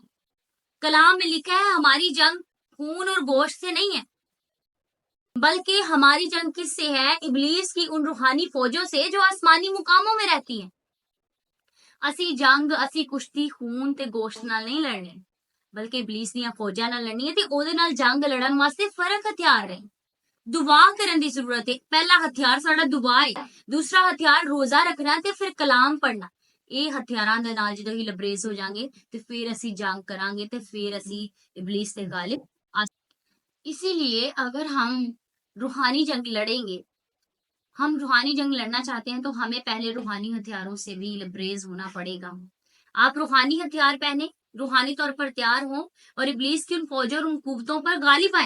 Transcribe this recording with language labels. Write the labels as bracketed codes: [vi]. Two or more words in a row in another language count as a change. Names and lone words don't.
[ur] کلام میں لکھا ہے ہماری جنگ خون اور گوشت سے نہیں ہے، بلکہ ہماری جنگ کس سے ہے؟ ابلیس کی ان روحانی فوجوں سے جو آسمانی مقاموں میں رہتی ہیں۔ [pa] اسی کشتی خون تے گوشت نال نہیں لڑنے، بلکہ ابلیس دیاں فوجاں نال لڑنی ہے تے اودے نال جنگ لڑن واسطے فرق ہتھیار ہے، دعا کرن دی ضرورت ہے۔ پہلا ہتھیار ساڈا دعا ہے، دوسرا ہتھیار روزہ رکھنا تے پھر کلام پڑھنا۔ یہ ہتھیاراں دے نال جدوں ہی لبریز ہو جاں گے تے پھر اسی جنگ کران گے تے پھر اسی ابلیس تے غالب [ur] اسی لیے اگر ہم روحانی جنگ لڑیں گے، ہم روحانی جنگ لڑنا چاہتے ہیں تو ہمیں پہلے روحانی ہتھیاروں سے بھی لبریز ہونا پڑے گا۔ آپ روحانی ہتھیار پہنے، روحانی طور پر تیار ہوں اور ابلیس کی ان فوجوں اور ان قوتوں پر غالب آئیں۔